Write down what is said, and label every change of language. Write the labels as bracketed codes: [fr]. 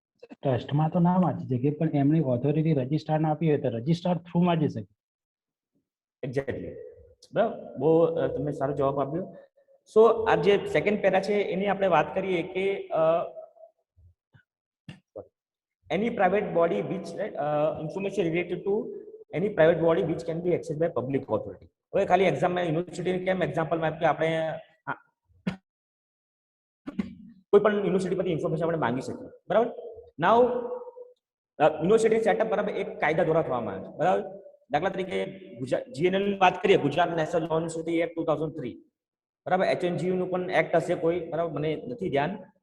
[gu] ટ્રસ્ટમાં તો ના વાંચી શકે, પણ એમની ઓથોરિટી રજિસ્ટ્રાર ના આપી હોય તો રજિસ્ટ્રાર થ્રુ વાંચી શકે. એક્ઝેક્ટલી, બરાબર. બહુ તમે સારો જવાબ આપ્યો. સો આ જે સેકન્ડ પેરા છે એની આપણે વાત કરીએ કે [en] any private body which information related to any private body which can be accessed by public authority. [gu] હવે ખાલી એક્ઝામ યુનિવર્સિટી કેમ એક્ઝામ્પલ માં કે આપણે કોઈ પણ યુનિવર્સિટી પરથી ઇન્ફોર્મેશન આપણે માંગી શકીએ, બરાબર. નાઉ યુનિવર્સિટી સેટઅપ બરાબર એક કાયદા દ્વારા થવામાં આવે છે, બરાબર. દાખલા તરીકે જીએનએલ ની વાત કરીએ, Gujarat national law university act 2003, બરાબર. એચએનજીયુ નું પણ એક્ટ હશે કોઈ, બરાબર, મને નથી ધ્યાન,